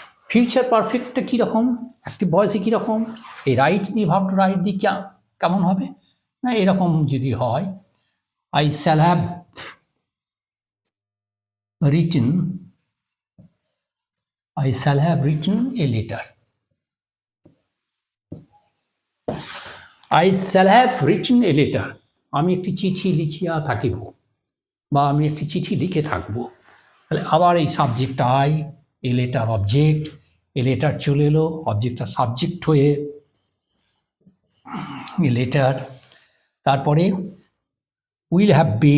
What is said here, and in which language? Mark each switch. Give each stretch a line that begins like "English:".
Bangla: Future পারফেক্টটা কীরকম, active ভয়েসে কীরকম, এই রাইট দিয়ে ভাবটা রাইট দিয়ে কেমন হবে না, এরকম যদি হয়,
English: I shall have written, I shall have written a letter. I shall have written a letter.
Bangla: আমি একটি চিঠি লিখিয়া থাকিব, বা আমি একটি চিঠি লিখে থাকব। তাহলে আবার এই subject I, a letter object, a letter চলে এলো, অবজেক্টটা সাবজেক্ট হয়ে এ লেটার, তারপরে উইল হ্যাভ